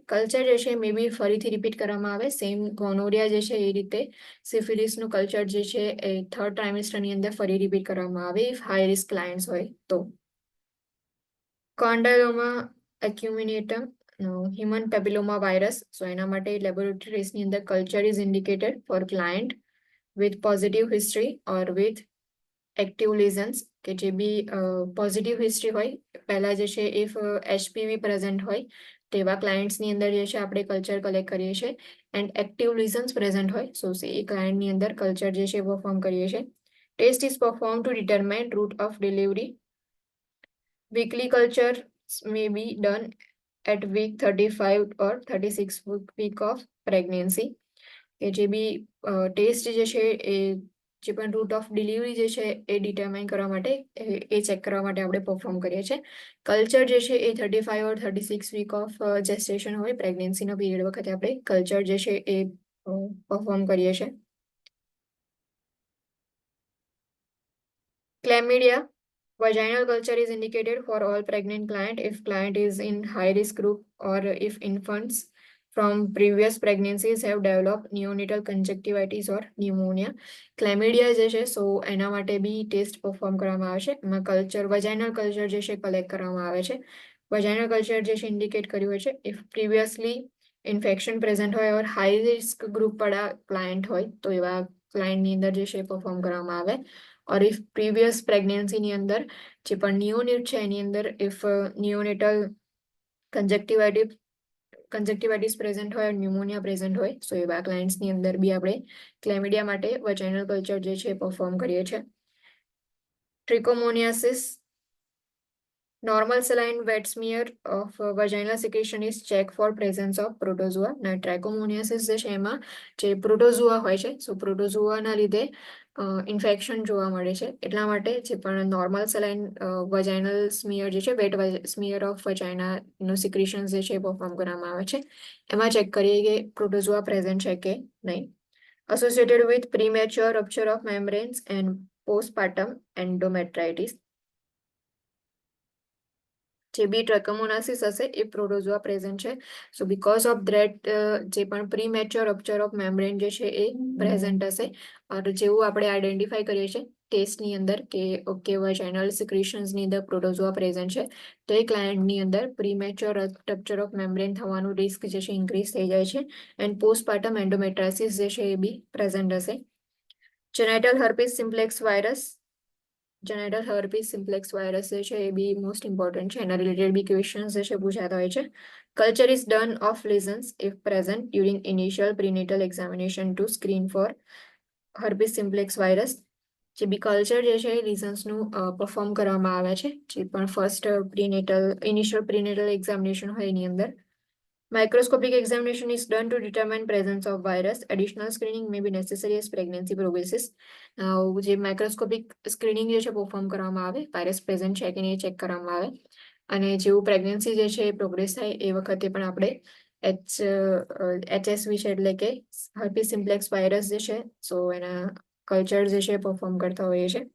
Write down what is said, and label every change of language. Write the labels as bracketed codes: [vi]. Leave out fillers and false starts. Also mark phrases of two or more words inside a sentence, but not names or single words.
[gu] કલ્ચર જે છે [en] may be [gu] ફરીથી રિપીટ કરવામાં આવે સેમ ગોનોરિયા જે છે એ રીતે સિફિલિસનું કલ્ચર જે છે એ થર્ડ ટ્રાઇમેસ્ટરની અંદર ફરી રિપીટ કરવામાં આવે [en] if high risk clients [gu] હોય તો. કોન્ડાયોમા એક્યુમિનેટમ હ્યુમન પેપિલોમા વાયરસ. સો એના માટે લેબોરેટરી ટેસ્ટની અંદર [en] culture is indicated for client with positive history or with active lesions [gu] કે જે બી [en] positive history [gu] હોય પહેલા જે છે [en] if HPV present [gu] હોય તેવા ક્લાયન્ટ્સની અંદર જે છે આપણે કલ્ચર કલેક્ટ કરીએ છીએ એન્ડ [en] active lesions present [gu] હોય સો એ ક્લાયન્ટની અંદર કલ્ચર જે છે પરફોર્મ કરીએ છીએ. [en] test is perform to determine route of delivery. weekly culture may be done at week 35 or 36 week of pregnancy. [gu] કે જે બી ટેસ્ટ જે છે એ જે પણ [en] route of delivery [gu] જે છે એ ડિટરમાઇન કરવા માટે એ ચેક કરવા માટે આપણે પરફોર્મ કરીએ છીએ. કલ્ચર જે છે એ [en] 35 or 36 week of gestation [gu] હોય પ્રેગ્નન્સીનો પીરિયડ વખતે આપણે કલ્ચર જે છે એ પરફોર્મ કરીએ છીએ. [en] Chlamydia. Vaginal culture is indicated for all pregnant client if client is in high risk group or if infants from previous pregnancies have developed neonatal conjunctivitis or pneumonia. [gu] Chlamydia જે છે સો એના માટે બી ટેસ્ટ પરફોર્મ કરવામાં આવે છે. એમાં [en] culture vaginal culture [gu] જે છે કલેક્ટ કરવામાં આવે છે. [en] vaginal culture [gu] જે છે ઇન્ડિકેટ કર્યું હોય છે [en] if previously infection present [gu] હોય [en] or high risk group [gu] વાળા ક્લાયન્ટ હોય તો એવા ક્લાયન્ટની અંદર જે છે પરફોર્મ કરવામાં આવે. ઓર ઇફ પ્રીવિયસ પ્રેગ્નન્સીની અંદર જે પણ નિયોનેટ છે એની અંદર [en] if neonatal conjunctivitis present [gu] હોય [en] pneumonia present [gu] હોય સો એવા ક્લાયન્ટ્સની અંદર બી આપણે ક્લેમિડિયા માટે [en] vaginal culture [gu] જે છે પરફોર્મ કરીએ છીએ. ટ્રિકોમોનિયાસિસ. [en] Normal saline wet smear of vaginal secretion is checked for presence of protozoa. [gu] ના ટ્રાઇકોમોનિયાસિસ જે છે એમાં જે પ્રોટોઝોઆ હોય છે સો પ્રોટોઝોઆના લીધે ઇન્ફેક્શન જોવા મળે છે એટલા માટે જે પણ [en] normal saline vaginal smear [gu] જે છે [en] wet smear of [gu] વજાઇનાનું સિક્રેશન જે છે પરફોર્મ કરવામાં આવે છે એમાં ચેક કરીએ કે [en] protozoa present [gu] છે કે નહીં. [en] Associated with premature rupture of membranes and postpartum endometritis. [gu] જે બી ટ્રેકોમોનાસિસ હશે એ [en] protozoa present [gu] છે [en] so because of that [gu] જે પણ [en] premature rupture of membrane [gu] જે છે એ પ્રેઝન્ટ હશે અને જેવું આપણે આઈડેન્ટિફાઈ કરીએ છીએ ટેસ્ટની અંદર કે ઓકે વજાઇનલ સિક્રેશન્સની અંદર પ્રોટોઝોઆ પ્રેઝન્ટ છે તો એ ક્લાયન્ટની અંદર [en] premature rupture of membrane [gu] થવાનું રિસ્ક જે છે ઇન્ક્રીઝ થઈ જાય છે [en] and postpartum endometritis [gu] જે છે એ બી પ્રેઝન્ટ હશે. જેનાઇટલ હર્પીસ સિમ્પ્લેક્સ વાયરસ. [en] genital herpes simplex virus [gu] જે છે એ બી [en] most important [gu] છે, એના રિલેટેડ બી ક્વેશ્ચન્સ જે છે પૂછાતા હોય છે. [en] culture is done of lesions if present during initial prenatal examination to screen for herpes simplex virus. [gu] જે બી કલ્ચર જે છે એ લીઝન્સનું પરફોર્મ કરવામાં આવે છે, જે પણ [en] first initial prenatal examination [gu] હોય એની અંદર. [en] Microscopic examination is done to determine presence of virus. Additional screening may be necessary as pregnancy progresses. [gu] જે [en] microscopic screening [gu] જે છે પરફોર્મ કરવામાં આવે, વાયરસ પ્રેઝન્ટ છે કે નહીં ચેક કરવામાં આવે, અને જેવું પ્રેગ્નન્સી જે છે એ પ્રોગ્રેસ થાય એ વખતે પણ આપણે HSV છે એટલે કે [en] herpes simplex virus [gu] જે છે સો એના કલ્ચર જે છે પરફોર્મ કરતા હોઈએ છીએ.